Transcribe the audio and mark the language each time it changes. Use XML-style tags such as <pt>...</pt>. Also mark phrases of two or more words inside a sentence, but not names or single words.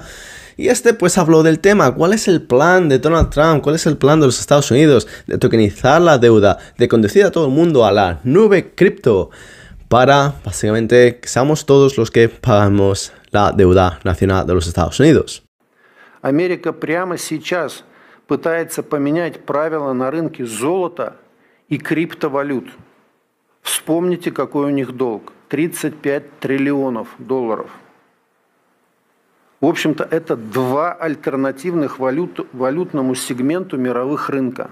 <es>Y pues habló del tema, ¿cuál es el plan de Donald Trump? ¿Cuál es el plan de los Estados Unidos? De tokenizar la deuda, de conducir a todo el mundo a la nube cripto, para básicamente que seamos todos los que pagamos la deuda nacional de los Estados Unidos.</es> <ru>Америка прямо сейчас пытается поменять правила на рынке золота и криптовалют. Вспомните, какой у них долг. 35 триллионов долларов. В общем-то, это 2 альтернативных валютному сегменту мировых рынка.</ru>